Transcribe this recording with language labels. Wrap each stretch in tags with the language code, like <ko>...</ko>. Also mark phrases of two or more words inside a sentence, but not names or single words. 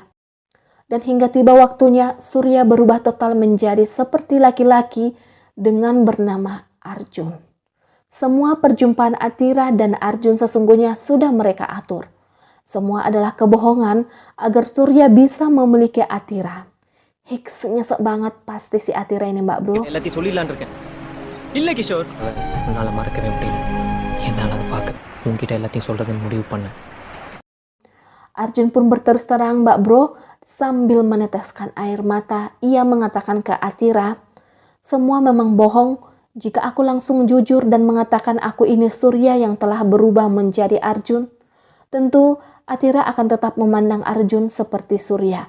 <id>Dan hingga tiba waktunya, Surya berubah total menjadi seperti laki-laki dengan bernama Arjun. Semua perjumpaan Atira dan Arjun sesungguhnya sudah mereka atur. Semua adalah kebohongan agar Surya bisa memiliki Atira. Hicks nyesek banget pasti si Atira ini, Mbak Bro.</id> <ta>எல்லாத்தையும் சொல்லிடலான் இருக்கேன் இல்லை கிஷோர் உன்னால் மறக்கவே முடியல என்னால் அதை பார்க்க உன்கிட்ட எல்லாத்தையும் சொல்கிறதுன்னு முடிவு பண்ணேன்</ta> <id>Arjun pun berterus terang, Mbak Bro, sambil meneteskan air mata. Ia mengatakan ke Atira, semua memang bohong. Jika aku langsung jujur dan mengatakan aku ini Surya yang telah berubah menjadi Arjun, tentu Atira akan tetap memandang Arjun seperti Surya.</id>